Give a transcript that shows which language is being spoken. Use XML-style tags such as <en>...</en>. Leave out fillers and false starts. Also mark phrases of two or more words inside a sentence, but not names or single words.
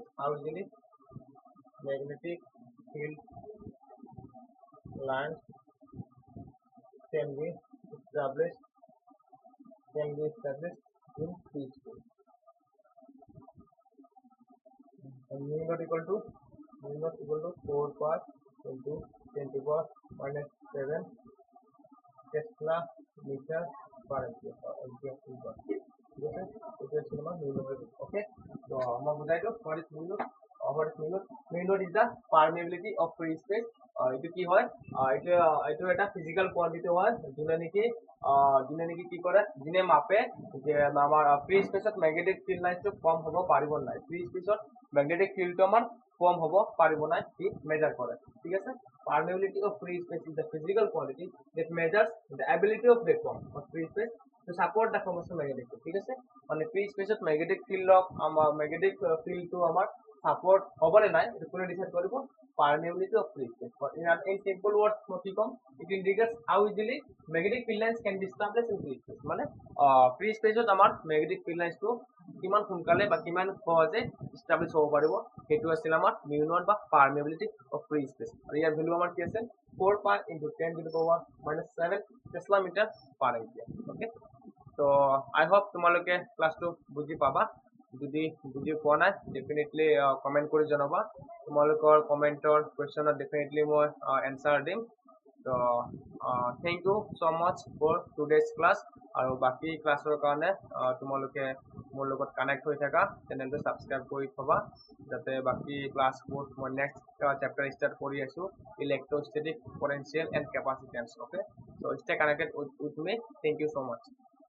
<en>How easily magnetic field lines can be established in free space. And mu naught equal to 4 pi into 10 to the power minus 7 Tesla meter per ampere</en> <as>ঠিক আছে এটা ছিল আমার</as> <en>mu naught</en> <as>ওকে তো আমরা বুঝাই তো</as> <en>what is mu naught mu naught is the permeability of free space</en> <as>এইটো কি হয় এইটো এটা</as> <en>physical quantity</en> <as>হয় যোনে নেকি কি কৰে যোনে মাপে যে আমাৰ</as> <en>free spaceত magnetic field lineটো</en> <as>কম হ'ব পাৰিব নাই</as> <en>free spaceত magnetic fieldটো</en> <as>আমাৰ কম হ'ব পাৰিব নাই কি মেজার কৰে ঠিক আছে</as> <en>permeability of free space is the physical quantity that measures the ability of vacuum or free space to support the formation of magnetic field</en> <as>ঠিক আছে মানে</as> <en>free spaceত magnetic field</en> <as>আমাৰ</as> <en>magnetic field to আমাৰ support</en> <as>হ'বনে নাই এটো কোনে ডিসাইড কৰিব</as> <en>permeability of free space but in simple words</en> <as>কি কম</as> <en>it indicates how easily magnetic field lines can be established in free space মানে free</en> <as>spaceত আমাৰ</as> <en>magnetic field lines</en> <as>to কিমান সোনকালে বা কিমান সহজে establish হ'ব পাৰিব হেতু আছিল আমাৰ</as> <en>mu naught</en> <as>বা</as> <en>permeability of free space</en> <as>আৰু ইয়াৰ ভ্যালু আমাৰ কি আছে</as> <en>4 pi into 10 to the power minus 7 Tesla meter per ampere ওকে তো I hope তোমালোকে</en> <as>ক্লাসটো বুজি পাবা যদি বুজি পোৱা নাই</as> <en>definitely comment</en> <as>কৰি জনাবা তোমালোকৰ</as> <en>commentৰ questionত</en> <as>ডেফিনেটলি মই এনসাৰ দিম তো</as> <en>thank you so much for today's class</en> <as>আৰু বাকি ক্লাসৰ কাৰণে তোমালোকে মোৰ লগত কানেক্ট হৈ থাকা</as> <en>channelটো subscribe</en> <as>কৰি থবা যাতে বাকি ক্লাসবোৰ মই</as> <en>next chapter start</en> <as>কৰি আছো ইলেক্ট্ৰোস্ট্যাটিক,</as> <en>potential and capacitance okay so stay connected with me thank you so much</en>